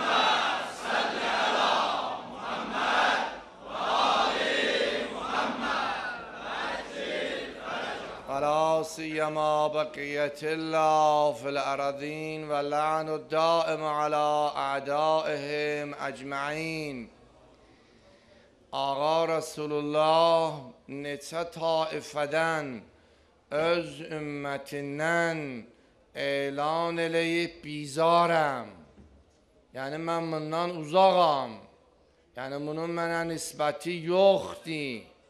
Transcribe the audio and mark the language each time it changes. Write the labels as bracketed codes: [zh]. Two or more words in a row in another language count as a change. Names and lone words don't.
[ar] ولا سيما بقية الله في الأراضين واللعن الدائم على أعدائهم أجمعين. [az] Ağa Resulullah neçə taifədən öz ümmətindən elan eləyib bizarəm. Yəni mən bundan uzağam. Yəni bunun mənə nisbəti yoxdur.